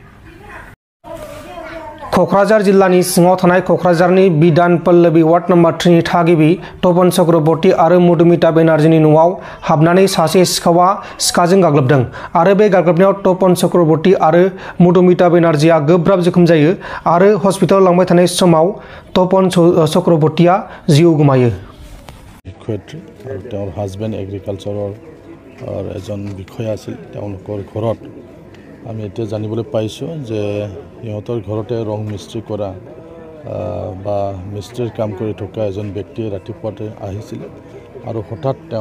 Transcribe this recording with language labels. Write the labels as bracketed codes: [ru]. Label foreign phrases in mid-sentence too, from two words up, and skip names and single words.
[brx] क'क्राझार जिल्लानि सिङाव थानाय क'क्राझारनि बिधान पल्लबी वार्ड नम्बर 3 नि थागिबि तपन चक्रवर्ती आरो मधुमिता बेनार्जीनि न'आव हाबनानै सासे सिखावआ सिखाजों गाग्लोबदों आरो बे गाग्लोबनायाव तपन चक्रवर्ती आरो मधुमिता बेनार्जीआ गोब्राब जोखोम जायो आरो हस्पिटालाव लांबाय थानाय समाव तपन चक्रवर्तीया जिउ गोमायो। [as] তেওঁৰ হাজবেণ্ড এগ্ৰিকালচাৰৰ এজন বিষয়া আছিল। তেওঁলোকৰ ঘৰত আমি এতিয়া জানিবলৈ পাইছোঁ যে সিহঁতৰ ঘৰতে ৰং মিস্ত্ৰী কৰা বা মিস্ত্ৰীৰ কাম কৰি থকা এজন ব্যক্তিয়ে ৰাতিপুৱাতে আহিছিল আৰু হঠাৎ